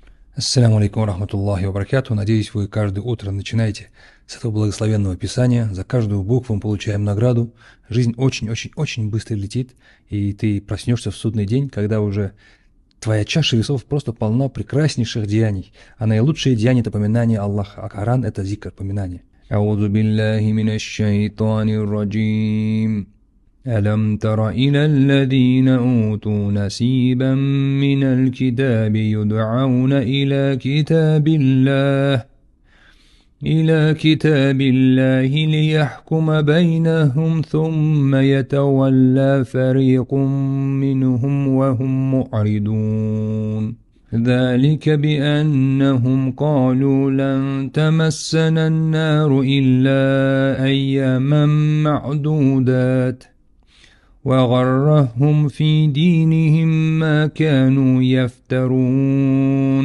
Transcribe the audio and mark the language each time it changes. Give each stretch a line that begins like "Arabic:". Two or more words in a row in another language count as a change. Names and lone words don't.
Arabic: السلام عليكم رحمة الله وبركاته.
Russian: Надеюсь, вы каждое утро начинаете с этого благословенного писания. За каждую букву мы получаем награду. Жизнь очень-очень-очень быстро летит, и ты проснешься в судный день, когда уже твоя чаша весов просто полна прекраснейших деяний. А наилучшие деяния — это поминание Аллаха, а Коран — это зикр, поминание.
Arabic: أعوذ بالله من الشيطان الرجيم. ألم تر إلى الذين أوتوا نصيبا من الكتاب يدعون إلى كتاب الله ليحكم بينهم ثم يتولى فريق منهم وهم معرضون ذلك بأنهم قالوا لن تمسنا النار إلا أياما معدودات وغرهم في دينهم ما كانوا يفترون